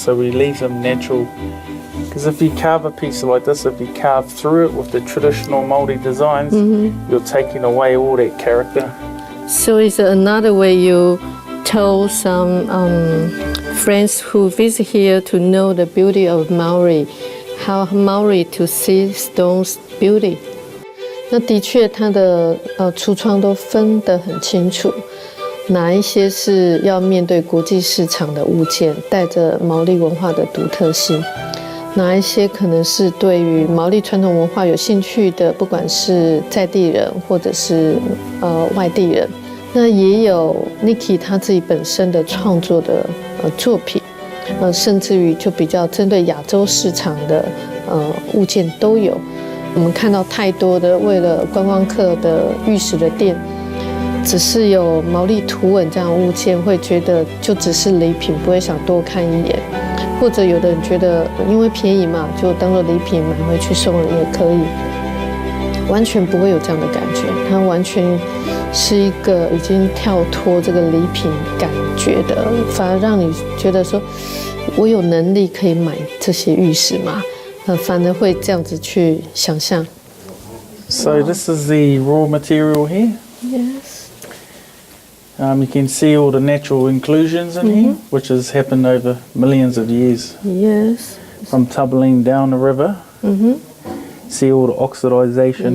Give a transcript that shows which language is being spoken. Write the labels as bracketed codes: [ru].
[en] So we leave them natural. Because if you carve a piece like this, if you carve through it with the traditional Māori designs, you're taking away all that character. So it's another way you tell some friends who visit here to know the beauty of Maori, how Maori to see stone's beauty. [zh] 那的确，它的橱窗都分得很清楚，哪一些是要面对国际市场的物件，带着毛利文化的独特性；哪一些可能是对于毛利传统文化有兴趣的，不管是在地人或者是外地人。那也有 Nikki 他自己本身的创作的作品，甚至于就比较针对亚洲市场的物件都有。我们看到太多的为了观光客的玉石的店，只是有毛利图文这样的物件，会觉得就只是礼品，不会想多看一眼。或者有的人觉得因为便宜嘛，就当做礼品买回去送人也可以，完全不会有这样的感觉。它完全是一个已经跳脱这个礼品感觉的，反而让你觉得说，我有能力可以买这些玉石吗？反而会这样子去想象。 [en] So this is the raw material here. Yes. You can see all the natural inclusions in here, which has happened over millions of years. Yes. From tumbling down the river. See all the oxidization